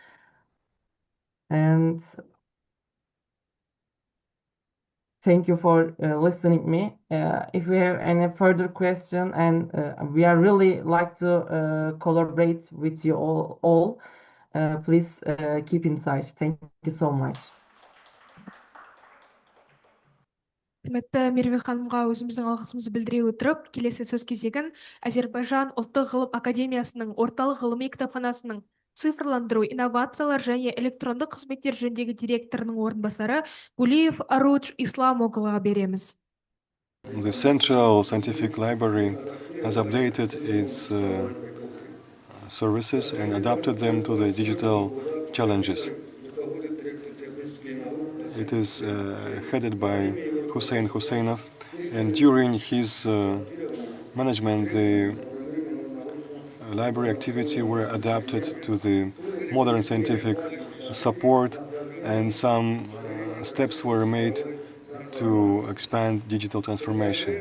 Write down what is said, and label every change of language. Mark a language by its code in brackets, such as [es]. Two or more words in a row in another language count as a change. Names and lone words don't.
[en] And thank you for listening me. If we have any further question, and we are really like to collaborate with you all, please keep in touch. Thank you so much. [kk] Құрметті Мерве ханымға өзіміздің алғысымызды білдіре отырып, келесі сөз кезегін Азербайжан ұлттық ғылым академиясының орталық ғылыми кітапханасының цифрландыру, инновациялар және электрондық қызметтер жөніндегі директорының орынбасары Гулиев Арудж Ислам оғылға береміз. [en] The Central Scientific Library has updated its services and adapted them to the digital challenges. It is headed by Hussein Husseinov, and during his management, the library activity were adapted to the modern scientific support, and some steps were made to expand digital transformation.